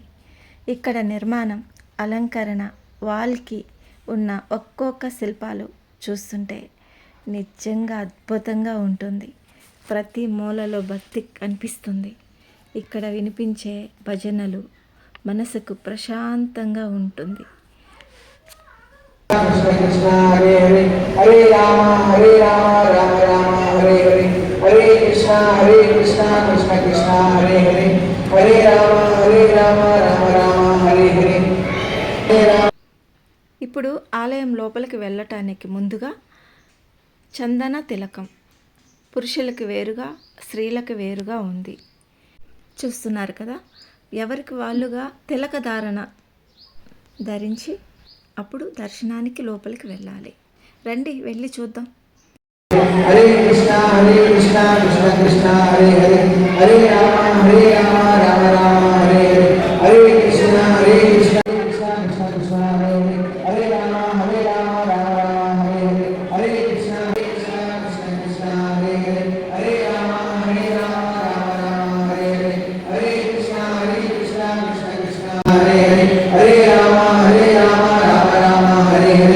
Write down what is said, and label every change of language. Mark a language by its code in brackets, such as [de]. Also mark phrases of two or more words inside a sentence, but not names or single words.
[te] ఇక్కడ నిర్మాణం, అలంకరణ, వాల్కి ఉన్న ఒక్కొక్క శిల్పాలు చూస్తుంటే నిజంగా అద్భుతంగా ఉంటుంది. ప్రతి మూలలో భక్తి అనిపిస్తుంది. ఇక్కడ వినిపించే భజనలు మనసుకు ప్రశాంతంగా ఉంటుంది. కృష్ణ కృష్ణ హరే హరే హరే రామ హరే రామ రామ రామ హరే హరే హరే కృష్ణ కృష్ణ కృష్ణ హరే హరే హరే రామ రామ రామ హరే హరే. ఇప్పుడు ఆలయం లోపలికి వెళ్ళటానికి ముందుగా చందన తిలకం పురుషులకు వేరుగా, స్త్రీలకు వేరుగా ఉంది. చూస్తున్నారు కదా, ఎవరికి వాళ్ళుగా తిలక ధారణ ధరించి అప్పుడు దర్శనానికి లోపలికి వెళ్ళాలి. రండి వెళ్ళి చూద్దాం. హరే కృష్ణ కృష్ణ కృష్ణ హరే హరే హరే రామ రామ రామ హరే హరే హరే కృష్ణ కృష్ణ కృష్ణ కృష్ణ హరే హరే హరే రామ రామ రామ హరే హరే హరే కృష్ణ కృష్ణ కృష్ణ హరే హరే హరే రామ రామ రామ హరే హరే హరే కృష్ణ కృష్ణ కృష్ణ హరే హరే హరే రామ రామ రామ హరే హరే